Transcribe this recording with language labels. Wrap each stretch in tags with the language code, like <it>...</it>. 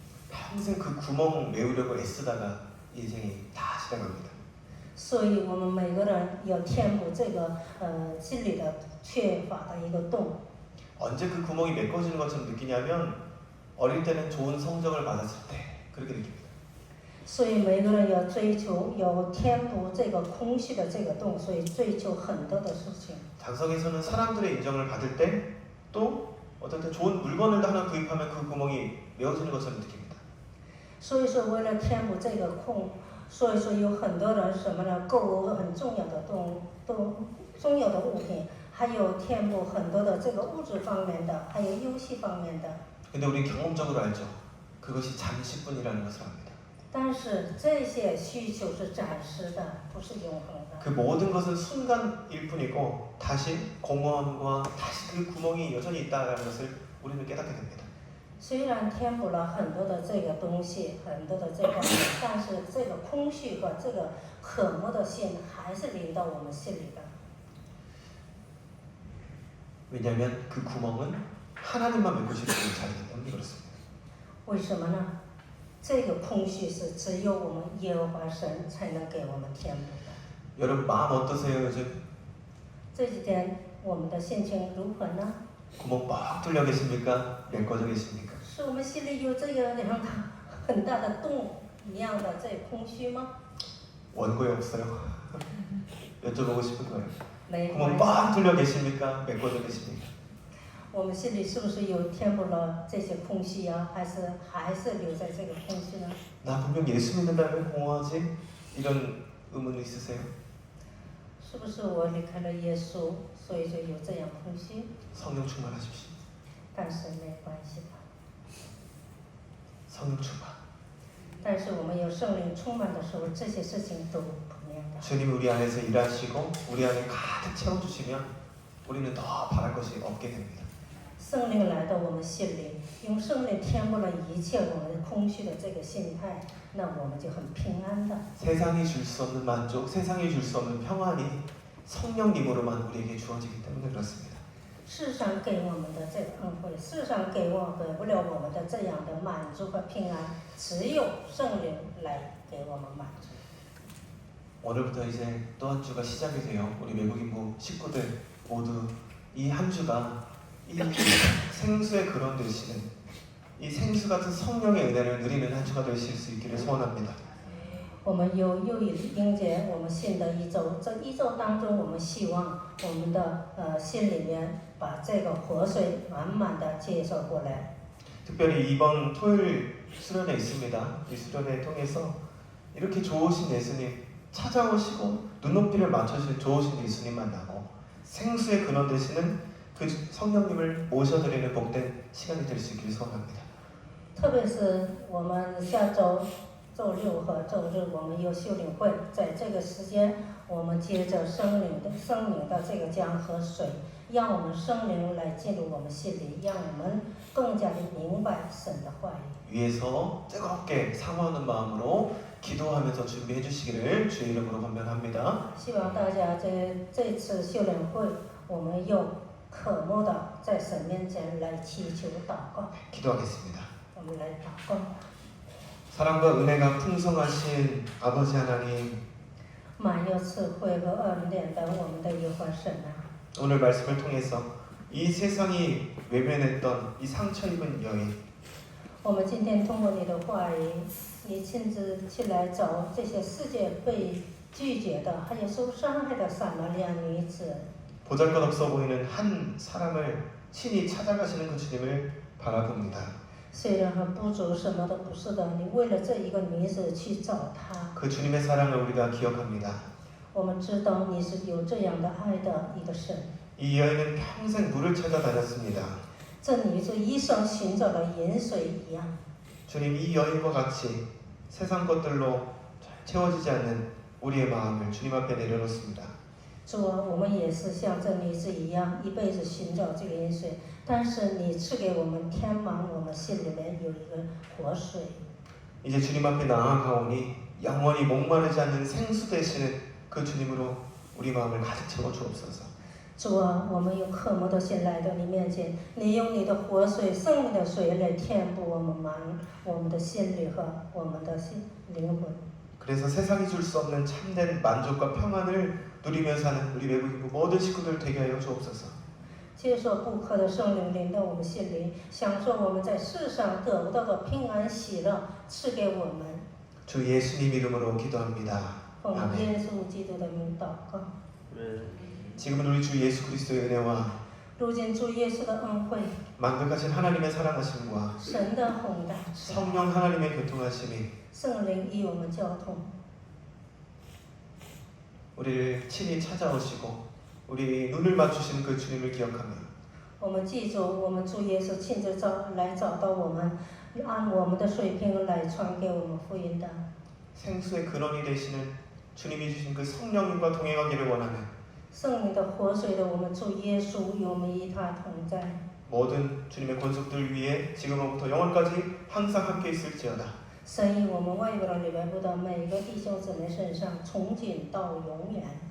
<ko>평생 그 구멍 메우려고 애쓰다가 인생이 다 지나갑니다.</ko> <zh>所以我们每个人要填补这个心里的缺乏的一个洞。</zh> <ko>언제 그 구멍이 메꿔지는 것처럼 느끼냐면 어릴 때는 좋은 성적을 받았을 때 그렇게 느낍니다.</ko> <zh>所以每个人要追求，要填补这个空虚的这个洞，所以追求很多的事情。</zh> <ko>장성에서는 사람들의 인정을 받을 때 또 어떨 때 좋은 물건을 하나 구입하면 그 구멍이 메워지는 것처럼 느낍니다.</ko> <zh>所以说，为了填补这个空，所以说有很多人什么呢？购物很重要的重要的物品，还有填补很多的这个物质方面的，还有游戏方面的。</zh> <ko>근데 우리 경험적으로 알죠. 그것이 잠시뿐이라는 것을 압니다.</ko> <zh>但是这些需求是暂时的，不是永恒的。</zh> <ko>그 모든 것은 순간일 뿐이고 다시 공허함과 다시 그 구멍이 여전히 있다는 것을 우리는 깨닫게 됩니다.</ko> <zh>虽然填补了很多的这个东西，很多的这方面，但是这个空虚和这个渴慕的心还是临到我们心里的。</zh> <ko>왜냐하면 그 구멍은 하나님만 메꾸실 수 있는 자리이기 때문에 그렇습니다.</ko> <zh>为什么呢？这个空虚是只有我们耶和华神才能给我们填补的。</zh> <ko>여러분 마음 어떠세요 요즘?</ko> <zh>这几天我们的心情如何呢？</zh> <ko>구멍 뻥 뚫려 계십니까? 메꿔져 계십니까?</ko> <zh>是我们心里有这个很大的洞一样的这空虚吗？</zh> <ko>원고에 없어요. 여쭤보고 싶은 거예요.</ko> <zh>没</zh> <ko>구멍</ko> <zh>关</zh> <ko>뻥</ko> <zh>系。</zh> <ko>뚫려 계십니까? 메꿔져 계십니까?</ko> <zh>我们心里是不是有填补了这些空虚啊？还是留在这个空虚呢？</zh> <ko>나 분명 예수 믿는다 왜 공허하지? 이런 의문 있으세요?</ko> <zh>是不是我离开了耶稣，所以就有这样空虚？</zh> <ko>성령 충만하십시오.</ko> <zh>但是没关系的。</zh> <ko>성령 충만.</ko> <zh>但是我们有圣灵充满的时候，这些事情都不一样的。</zh> <ko>주님 우리 안에서 일하시고 우리 안에 가득 채워주시면 우리는 더 바랄 것이 없게 됩니다.</ko> <zh>圣灵来到我们心里，用圣灵填补了一切我们空虚的这个心态，那我们就很平安的。</zh> <ko>세상이 줄 수 없는 만족, 세상이 줄 수 없는 평안이 성령님으로만 우리에게 주어지기 때문에 그렇습니다.</ko> <zh>世上给我们的这个恩惠，世上给不了我们的这样的满足和平安，只有圣灵来给我们满足。</zh> <ko>오늘부터 이제 또 한 주가 시작이 돼요. 우리 외국인부 식구들 모두 이 한 주가 이 생수의 근원 되시는 이 생수 같은 성령의 은혜를 누리는 한 주가 되실 수 있기를 소원합니다.</ko> <zh>我们又迎接我们新的一周，这一周当中，我们希望我们的心里面把这个活水满满的接受过来。</zh> <ko>특별히 이번 토요일 수련회 있습니다. 이 수련회 통해서 이렇게 좋으신 예수님 찾아오시고 눈높이를 맞춰주신 좋으신 예수님 만나고 생수의 근원 되시는 그 성령님을 모셔드리는 복된 시간이 될 수 있기를 소원합니다.</ko> <zh>特别是我们下周周六和周日，我们有修灵会，在这个时间，我们接着圣灵的这个江河水，让我们圣灵来进入我们心里，让我们更加的明白神的话语。</zh> <ko>위에서 뜨겁게 사모하는 마음으로 기도하면서 준비해 주시기를 주의 이름으로 권면합니다.</ko> <zh>希望大家这次修灵会，我们用渴慕的在神面前来祈求祷告。</zh> <ko>기도하겠습니다.</ko> <zh>我们来祷告。</zh> <ko>사랑과 은혜가 풍성하신 아버지 하나님,</ko> <zh>满有智慧和恩典的我们的耶和华神啊，</zh> <ko>오늘 말씀을 통해서 이 세상이 외면했던 이 상처 입은 여인,</ko> <zh>我们今天通过你的话语，你亲自去来找这些世界被拒绝的，还有受伤害的撒玛利亚女子。</zh> <ko>보잘것없어 보이는 한 사람을 친히 찾아가시는 그 주님을 바라봅니다.</ko> <zh>虽然很不足，什么都不是的，你为了这一个名字去找他。</zh> <ko>그 주님의 사랑을 우리가 기억합니다.</ko> <zh>我们知道你是有这样的爱的一个神。</zh> <ko>이 여인은 평생 물을 찾아다녔습니다.</ko> <zh>这女子一生寻找的饮水一样。</zh> <ko>주님 이 여인과 같이 세상 것들로 채워지지 않는 우리의 마음을 주님 앞에 내려놓습니다.</ko> <zh>主啊，我们也是像这女子一样，一辈子寻找这个饮水，但是你赐给我们填满我们心里面有一个活水。</zh> <ko>이제 주님 앞에 나아가오니 영원히 목마르지 않는 생수 되시는 그 주님으로 우리 마음을 가득 채워 주옵소서.</ko> <zh>主啊，我们用渴慕的心来到你面前，你用你的活水、生命的水来填补我们的心里和我们的灵魂。</zh> <ko>그래서 세상이 줄 수 없는 참된 만족과 평안을 누리며 사는 우리 외국인부 모든 식구들 되게 하여 주옵소서.</ko> <zh>接受不可的圣灵临到我们心里，享受我们在世上得不到的平安喜乐，赐给我们。</zh> <ko>주 예수님 이름으로 기도합니다.</ko> <zh>奉</zh> <ko>아멘.</ko> <zh>耶稣基督的名祷告。</zh> <ko>지금은 우리 주 예수 그리스도의 은혜와</ko> <zh>如今主耶稣的恩惠、</zh> <ko>만극하신 하나님의 사랑하심과</ko> <zh>神的宏大、</zh> <ko>성령 하나님의 교통하심이</ko> <zh>圣灵与我们交通，</zh> <ko>우리를 친히 찾아오시고 우리 눈을 맞추시는 그 주님을 기억하며</ko> <zh>我们记住我们主耶稣亲自来找到我们，按我们的水平来传给我们福音的。</zh> <ko>생수의 근원이 되시는 주님이 주신 그 성령님과 동행하기를 원하는</ko> <zh>圣灵的活水的我们主耶稣与我们与他同在。</zh> <ko>모든 주님의 권속들 위해 지금부터 영원까지 항상 함께 있을지어다.</ko> <zh>神以我们外边里边部的每一个弟兄姊妹身上，从今到永远。</zh>